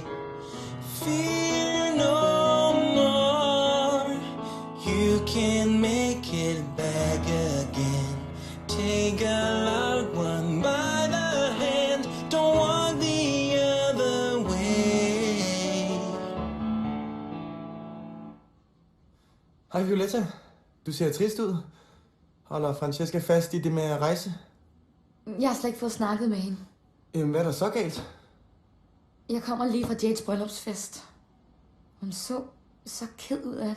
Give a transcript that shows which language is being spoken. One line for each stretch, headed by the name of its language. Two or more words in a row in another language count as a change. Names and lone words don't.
English: Fear no more, you can make it back again. Take a loved one by the hand, don't walk the other way.
Danish: Hej Violetta, du ser trist ud. Holder Francesca fast i det med at rejse? Jeg har slet ikke fået snakket med hende. Hvad er der så galt? Jeg kommer lige fra Jades bryllupsfest. Hun så ked ud af det.